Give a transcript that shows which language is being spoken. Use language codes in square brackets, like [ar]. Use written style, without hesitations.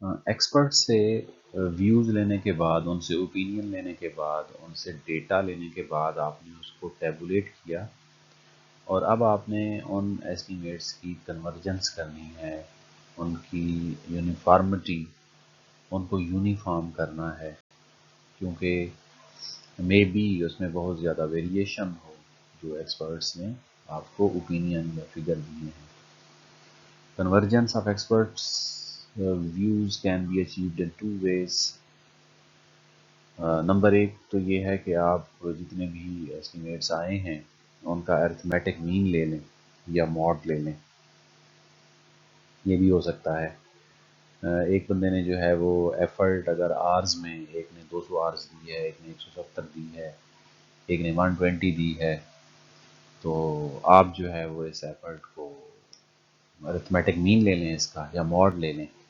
[hi] Expert से views लेने के बाद, उनसे ओपिनियन लेने के बाद, उनसे डेटा लेने के बाद आपने उसको टेबुलेट किया, और अब आपने उन एस्टीमेट्स की कन्वर्जेंस करनी है, उनकी यूनिफॉर्मिटी, उनको यूनिफॉर्म करना है, क्योंकि मे बी उसमें बहुत ज़्यादा वेरिएशन हो जो एक्सपर्ट्स ने आपको ओपिनियन या फिगर दिए हैं। [en] Convergence of experts' views can be achieved in two ways. [hi] Number एक तो ये है कि आप जितने भी एस्टिमेट्स आए हैं उनका अरिथमेटिक मीन ले लें या मॉड ले लें, ये भी हो सकता है। एक बंदे ने जो है वो एफर्ट अगर आर्स में, एक ने 200 आर्स दी है, एक ने 170 दी है, एक ने 120 दी है, तो आप जो है वो इस एफर्ट को अरिथमेटिक मीन ले लें इसका, या मॉड ले लें।